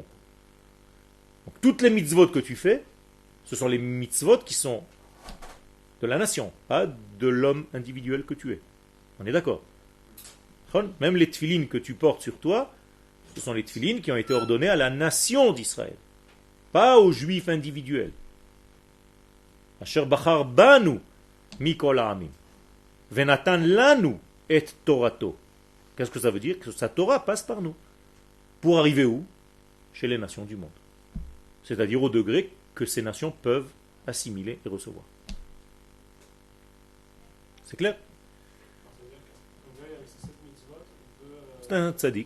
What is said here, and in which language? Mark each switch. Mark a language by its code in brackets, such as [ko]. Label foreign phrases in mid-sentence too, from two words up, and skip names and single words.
[fr] Donc, toutes les mitzvot que tu fais, ce sont les mitzvot qui sont de la nation, pas de l'homme individuel que tu es. On est d'accord? Même les tefilines que tu portes sur toi, ce sont les tefilines qui ont été ordonnées à la nation d'Israël, pas aux juifs individuels. [he] אשר בחר בנו מכל העמים. ונתן לנו את תורתו. [fr] Qu'est-ce que ça veut dire? Que sa Torah passe par nous. Pour arriver où? Chez les nations du monde. C'est-à-dire au degré que ces nations peuvent assimiler et recevoir. C'est clair? C'est un tzaddik.